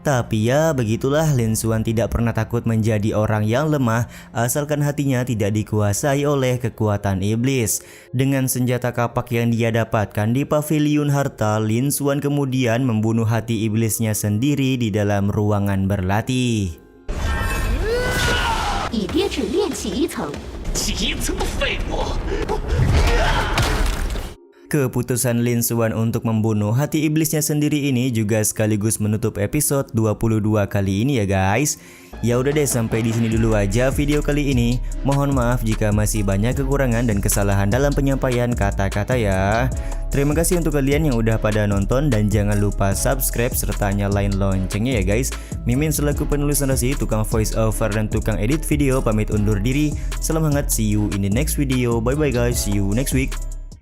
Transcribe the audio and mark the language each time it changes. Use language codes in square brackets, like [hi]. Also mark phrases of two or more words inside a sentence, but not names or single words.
[id] Tapi ya begitulah, Lin Xuan tidak pernah takut menjadi orang yang lemah asalkan hatinya tidak dikuasai oleh kekuatan iblis. Dengan senjata kapak yang dia dapatkan di paviliun harta, Lin Xuan kemudian membunuh hati iblisnya sendiri di dalam ruangan berlatih. [zh] 已跌至炼气1层， 1层的废物！ [id] Keputusan Lin Xuan untuk membunuh hati iblisnya sendiri ini juga sekaligus menutup episode 22 kali ini ya guys. Ya udah deh, sampai di sini dulu aja video kali ini. Mohon maaf jika masih banyak kekurangan dan kesalahan dalam penyampaian kata-kata ya. Terima kasih untuk kalian yang udah pada nonton dan jangan lupa subscribe serta nyalain loncengnya ya guys. Mimin selaku penulis narasi, tukang [en] voice over [id] dan tukang edit video pamit undur diri. Salam hangat, [en] see you in the next video. Bye bye guys, see you next week.